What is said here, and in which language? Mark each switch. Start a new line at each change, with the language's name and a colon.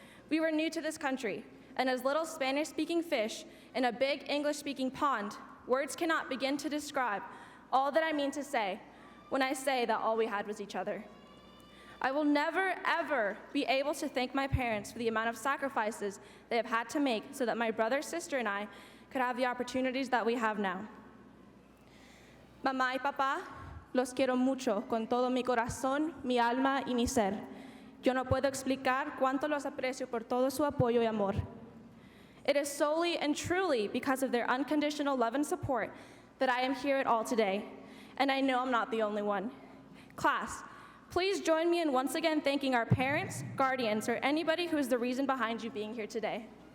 English: We were new to this country, and as little Spanish-speaking fish in a big English-speaking pond, words cannot begin to describe all that I mean to say when I say that all we had was each other. I will never, ever be able to thank my parents for the amount of sacrifices they have had to make so that my brother, sister, and I could have the opportunities that we have now.
Spanish: Mamá y papá, los quiero mucho con todo mi corazón, mi alma y mi ser. Yo no puedo explicar cuánto los aprecio por todo su apoyo y amor.
English: It is solely and truly because of their unconditional love and support that I am here at all today, and I know I'm not the only one. Class, please join me in once again thanking our parents, guardians, or anybody who is the reason behind you being here today.